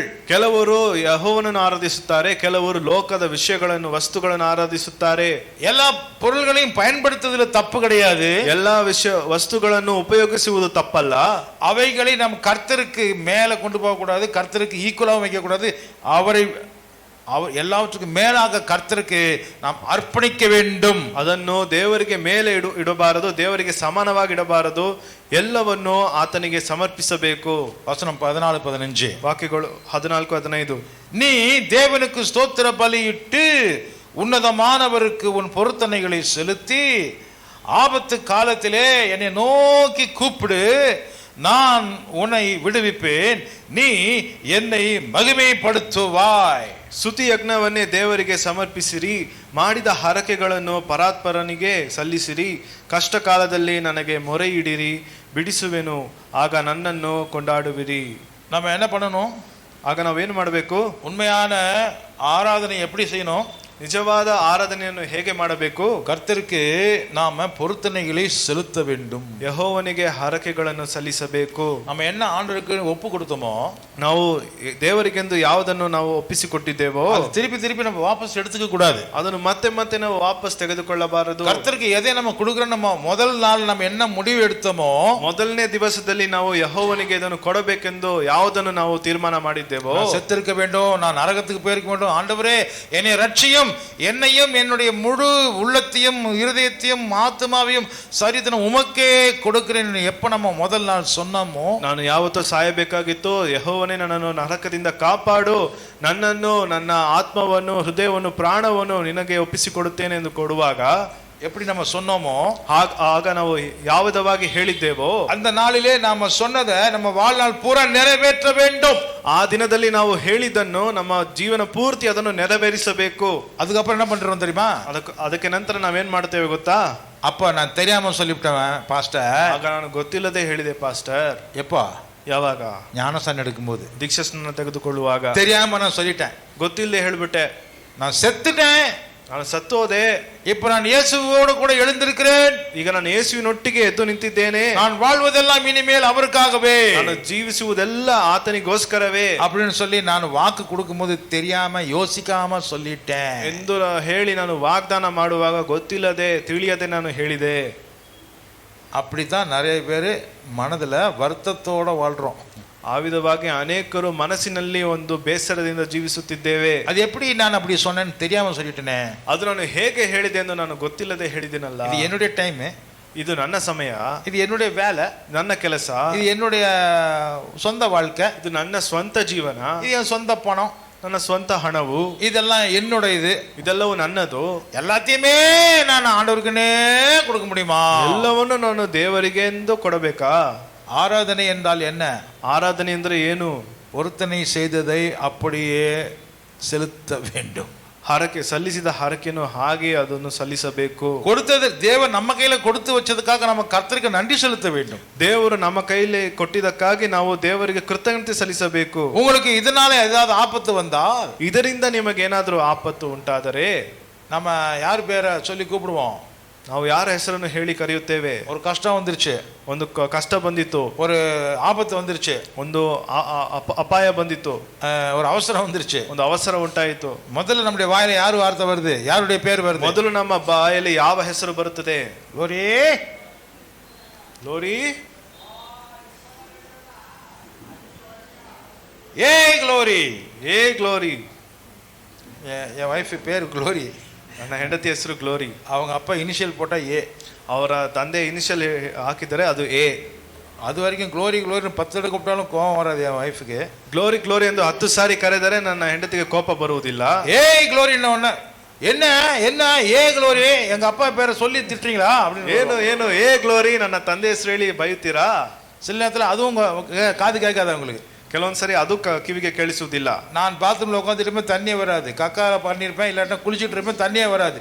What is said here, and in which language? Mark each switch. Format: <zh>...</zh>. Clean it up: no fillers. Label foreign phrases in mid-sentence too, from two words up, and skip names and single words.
<kn>ಕೆಲವರು ಯೆಹೋವನನ್ನು ಆರಾಧಿಸುತ್ತಾರೆ, ಕೆಲವರು ಲೋಕದ ವಿಷಯಗಳನ್ನು ವಸ್ತುಗಳನ್ನು ಆರಾಧಿಸುತ್ತಾರೆ.</kn> <ta>எல்லா பொருள்களையும் பயன்படுத்துவதில் தப்பு கிடையாது.</ta> <kn>ಎಲ್ಲಾ ವಸ್ತುಗಳನ್ನು ಉಪಯೋಗಿಸುವುದು ತಪ್ಪಲ್ಲ.</kn> <ta>அவைகளை நம் கர்த்தருக்கு மேல கொண்டு போக கூடாது, கர்த்தருக்கு ஈக்குவலாக வைக்க கூடாது. அவர் எல்லாவற்றுக்கும் மேலாக கர்த்தருக்கு நாம் அர்ப்பணிக்க வேண்டும்.</ta> <kn>ಅದನ್ನು ದೇವರಿಗೆ ಮೇಲೆ ಇಡಬಾರದು, ದೇವರಿಗೆ ಸಮಾನವಾಗಿ ಇಡಬಾರದು, ಎಲ್ಲವನ್ನು ಆತನಿಗೆ ಸಮರ್ಪಿಸಬೇಕು.</kn> <ta>வசனம் 14-15</ta> <kn>ವಾಕ್ಯಗಳು 14-15.</kn> <ta>நீ தேவனுக்கு ஸ்தோத்திர பலியிட்டு உன்னதமானவருக்கு உன் பொருத்தனைகளை செலுத்தி ஆபத்து காலத்திலே என்னை நோக்கி கூப்பிடு, நான் உன்னை விடுவிப்பேன், நீ என்னை மகிமைப்படுத்துவாய்.</ta> <kn>ಸ್ತುತಿ ಯಜ್ಞವನ್ನೇ ದೇವರಿಗೆ ಸಮರ್ಪಿಸಿರಿ, ಮಾಡಿದ ಹರಕೆಗಳನ್ನು ಪರಾತ್ಪರನಿಗೆ ಸಲ್ಲಿಸಿರಿ, ಕಷ್ಟ ಕಾಲದಲ್ಲಿ ನನಗೆ ಮೊರೆ ಇಡಿರಿ, ಬಿಡಿಸುವೆನು, ಆಗ ನನ್ನನ್ನು ಕೊಂಡಾಡುವಿರಿ.</kn> <ta>நம்ம என்ன பண்ணணும்?</ta> <kn>ಆಗ ನಾವೇನು ಮಾಡಬೇಕು?</kn> <ta>உண்மையான ஆராதனை எப்படி செய்யணும்?</ta> <kn>ನಿಜವಾದ ಆರಾಧನೆಯನ್ನು ಹೇಗೆ ಮಾಡಬೇಕು?</kn> <ta>கர்த்தருக்கு நாம பொருத்தனைகளை செலுத்த வேண்டும்.</ta> <kn>ಯೆಹೋವನಿಗೆ ಹರಕೆಗಳನ್ನು ಸಲ್ಲಿಸಬೇಕು.</kn> <ta>நம்ம என்ன ஆண்டவருக்கு ஒப்பு கொடுத்தோமோ,</ta> <kn>ನಾವು ದೇವರಿಗೆಂದು ಯಾವುದನ್ನು ನಾವು ಒಪ್ಪಿಸಿಕೊಟ್ಟಿದ್ದೇವೋ</kn> <ta>திருப்பி திருப்பி நம்ம வாபஸ் எடுத்துக்க கூடாது.</ta> <kn>ಅದನ್ನು ಮತ್ತೆ ಮತ್ತೆ ನಾವು ವಾಪಸ್ ತೆಗೆದುಕೊಳ್ಳಬಾರದು.</kn> <ta>கர்த்தருக்கு எதை நம்ம கொடுக்குறோம், நம்ம முதல் நாள் நம்ம என்ன முடிவு எடுத்தோமோ,</ta> <kn>ಮೊದಲನೇ ದಿವಸದಲ್ಲಿ ನಾವು ಯೆಹೋವನಿಗೆ ಇದನ್ನು ಕೊಡಬೇಕೆಂದು ಯಾವುದನ್ನು ನಾವು ತೀರ್ಮಾನ ಮಾಡಿದ್ದೇವೋ,</kn> <ta>செத்திருக்க வேண்டும், நான் நரகத்துக்கு போயிருக்க வேண்டும், ஆண்டவரே என்னை ரட்சியும், என்னையும் என்னுடைய முழு உள்ளத்தையும் இருதயத்தையும் ஆத்மாவையும் சரீரத்தையும் உமக்கே கொடுக்கிறேன் எப்ப நம்ம முதல் நாள் சொன்னோமோ,</ta> <kn>ನಾನು ಯಾವತ್ತೂ ಸಾಯಬೇಕಾಗಿತ್ತು, ಯೆಹೋವನೇ ನನ್ನನ್ನು ನರಕದಿಂದ ಕಾಪಾಡು, ನನ್ನನ್ನು, ನನ್ನ ಆತ್ಮವನ್ನು, ಹೃದಯವನ್ನು, ಪ್ರಾಣವನ್ನು ನಿನಗೆ ಒಪ್ಪಿಸಿಕೊಡುತ್ತೇನೆ ಎಂದು ಕೊಡುವಾಗ</kn> <ta>எப்படி நம்ம சொன்னோமோ,</ta> <kn>ಆಗ ನಾವು ಯಾವ ವಿಧವಾಗಿ ಹೇಳಿದ್ದೇವೋ</kn> <ta>அந்த நாளிலே நாம சொன்னதை நம்ம வாழ்நாள் பூரா நிறைவேற்ற வேண்டும்.</ta> <kn>ಆ ದಿನದಲ್ಲಿ ನಾವು ಹೇಳಿದ್ದನ್ನು ನಮ್ಮ ಜೀವನ ಪೂರ್ತಿ ಅದನ್ನು ನೆರವೇರಿಸಬೇಕು.</kn> <ta>அதுக்கப்புறம் என்ன பண்றோம் தெரியுமா?</ta> <kn>ಅದಕ್ಕೆ ನಂತರ ನಾವೇನ್ ಮಾಡ್ತೇವೆ ಗೊತ್ತಾ?</kn> <ta>அப்ப நான் தெரியாம சொல்லிவிட்டேன் பாஸ்டர்.</ta> <kn>ಆಗ ನಾನು ಗೊತ್ತಿಲ್ಲದೆ ಹೇಳಿದೆ ಪಾಸ್ಟರ್.</kn> <ta>எப்பா?</ta> <kn>ಯಾವಾಗ?</kn> <ta>ஞானஸ்நானம் எடுக்கும்போது.</ta> <kn>ದೀಕ್ಷಾಸ್ನಾನ ತೆಗೆದುಕೊಳ್ಳುವಾಗ</kn> <ta>தெரியாம நான் சொல்லிட்டேன்,</ta> <kn>ಗೊತ್ತಿಲ್ಲದೆ ಹೇಳ್ಬಿಟ್ಟೆ,</kn> <ta>நான் செத்துட்டேன்,</ta> <kn>ನಾನು ಸತ್ತೋದೆ,</kn> <ta>இப்ப நான் இயேசுவோடு கூட எழுந்திருக்கிறேன்,</ta> <kn>ಈಗ ನಾನು ಯೇಸುವಿನೊಟ್ಟಿಗೆ ಎದ್ದು ನಿಂತಿದ್ದೇನೆ,</kn> <ta>நான் வாழ்வதெல்லாம் இனிமேல் அவருக்காகவே,</ta> <kn>ನಾನು ಜೀವಿಸುವುದೆಲ್ಲ ಆತನಿಗೋಸ್ಕರವೇ</kn> <ta>அப்படின்னு சொல்லி நான் வாக்கு கொடுக்கும்போது தெரியாம யோசிக்காம சொல்லிட்டேன்</ta> <kn>ಎಂದು ಹೇಳಿ ನಾನು ವಾಗ್ದಾನ ಮಾಡುವಾಗ ಗೊತ್ತಿಲ್ಲದೆ ತಿಳಿಯದೆ ನಾನು ಹೇಳಿದೆ.</kn> <ta>அப்படித்தான் நிறைய பேர் மனதுல வருத்தத்தோட வாழ்றோம்.</ta> <kn>ಆ ವಿಧವಾಗಿ ಅನೇಕರು ಮನಸ್ಸಿನಲ್ಲಿ ಒಂದು ಬೇಸರದಿಂದ ಜೀವಿಸುತ್ತಿದ್ದೇವೆ.</kn> <ta>அது எப்படி நான் அப்படி சொன்னேன்னு தெரியாம சொல்லிட்டேனே,</ta> <kn>ಅದು ನಾನು ಹೇಗೆ ಹೇಳಿದೆ ಎಂದು ನಾನು ಗೊತ್ತಿಲ್ಲದೆ ಹೇಳಿದ್ದೀನಲ್ಲ.</kn> <ta>இது என்னுடைய டைம்,</ta> <kn>ಇದು ನನ್ನ ಸಮಯ,</kn> <ta>இது என்னுடைய வேலை,</ta> <kn>ನನ್ನ ಕೆಲಸ,</kn> <ta>இது என்னுடைய சொந்த வாழ்க்கை,</ta> <kn>ಇದು ನನ್ನ ಸ್ವಂತ ಜೀವನ,</kn> <ta>இது என் சொந்த பணம்,</ta> <kn>ನನ್ನ ಸ್ವಂತ ಹಣವು,</kn> <ta>இதெல்லாம் என்னோட,</ta> <kn>ಇದೆಲ್ಲವೂ ನನ್ನದು.</kn> <ta>எல்லாத்தையுமே நான் ஆண்டவருக்குன்னே கொடுக்க முடியுமா?</ta> <kn>ಎಲ್ಲವನ್ನು ನಾನು ದೇವರಿಗೆ ಎಂದು ಕೊಡಬೇಕಾ?</kn> <ta>ஆராதனை என்றால் என்ன?</ta> <kn>ಆರಾಧನೆ ಅಂದ್ರೆ ಏನು?</kn> <ta>பொருத்தனை செய்ததை அப்படியே செலுத்த வேண்டும்.</ta> <kn>ಹರಕೆ ಸಲ್ಲಿಸಿದ ಹರಕೆಯನ್ನು ಹಾಗೆ ಅದನ್ನು ಸಲ್ಲಿಸಬೇಕು.</kn> <ta>கொடுத்தது தேவன் நம்ம கையில கொடுத்து வச்சதுக்காக நம்ம கர்த்தருக்கு நன்றி செலுத்த வேண்டும்.</ta> <kn>ದೇವರು ನಮ್ಮ ಕೈಲಿ ಕೊಟ್ಟಿದ್ದಕ್ಕಾಗಿ ನಾವು ದೇವರಿಗೆ ಕೃತಜ್ಞತೆ ಸಲ್ಲಿಸಬೇಕು.</kn> <ta>உங்களுக்கு இதனால ஏதாவது ஆபத்து வந்தால்,</ta> <kn>ಇದರಿಂದ ನಿಮಗೆ ಏನಾದರೂ ಆಪತ್ತು ಉಂಟಾದರೆ</kn> <ta>நம்ம யார் பேரை சொல்லி கூப்பிடுவோம்?</ta> <kn>ನಾವು ಯಾರ ಹೆಸರನ್ನು ಹೇಳಿ ಕರೆಯುತ್ತೇವೆ?</kn> <ta>ஒரு கஷ்டம் வந்துருச்சு,</ta> <kn>ಒಂದು ಕಷ್ಟ ಬಂದಿತ್ತು,</kn> <ta>ஒரு ஆபத்து வந்துருச்சு,</ta> <kn>ಒಂದು ಅಪಾಯ ಬಂದಿತ್ತು,</kn> <ta>ஒரு அவசரம் வந்துருச்சு,</ta> <kn>ಒಂದು ಅವಸರ ಉಂಟಾಯಿತು.</kn> <ta>முதல்ல நம்முடைய வாயில யார் வார்த்தை வருது? யாருடைய பேர் வருது?</ta> <kn>ಮೊದಲು ನಮ್ಮ ಬಾಯಲ್ಲಿ ಯಾವ ಹೆಸರು ಬರುತ್ತದೆ?</kn> <ta>glory,</ta> <kn>ಗ್ಲೋರಿ,</kn> <ta>ஏ glory,</ta> <kn>ಏ ಗ್ಲೋರಿ.</kn> <ta>என் வைஃப் பேர் glory,</ta> <kn>ನನ್ನ ಹೆಂಡತಿ ಹೆಸರು ಗ್ಲೋರಿ.</kn> <ta>அவங்க அப்பா இனிஷியல் போட்டா ஏ,</ta> <kn>ಅವರ ತಂದೆ ಇನಿಷಿಯಲ್ ಹಾಕಿದರೆ ಅದು ಎ.</kn> <ta>அது வரைக்கும் க்ளோரி க்ளோரி 10 தடவை கூப்பிட்டாலும் கோபம் வராது என் வைஃப்க்கு.</ta> <kn>ಗ್ಲೋರಿ ಗ್ಲೋರಿ ಎಂದು 10 ಸಾರಿ ಕರೆದರೆ ನನ್ನ ಹೆಂಡತಿಗೆ ಕೋಪ ಬರುವುದಿಲ್ಲ.</kn> <ta>ஏய் க்ளோரி ஒன்று என்ன என்ன ஏ க்ளோரி, எங்க அப்பா பேரை சொல்லி திட்டுறீங்களா அப்படின்னு.</ta> <kn>ಏನು ಏನು ಏ ಗ್ಲೋರಿ, ನನ್ನ ತಂದೆ ಹೆಸರು ಹೇಳಿ ಬೈಯುತ್ತೀರಾ?</kn> <ta>சில நேரத்தில் அதுவும் காது கேட்காது உங்களுக்கு.</ta> <kn>ಕೆಲವೊಂದ್ಸರಿ ಅದು ಕಿವಿಗೆ ಕೇಳಿಸುವುದಿಲ್ಲ.</kn> <ta>நான் பாத்ரூம்ல உட்காந்துருப்பேன், தண்ணியே வராது, கக்கால பண்ணிருப்பேன், இல்லாட்டா குளிச்சுட்டு இருப்பேன், தண்ணியே வராது.</ta>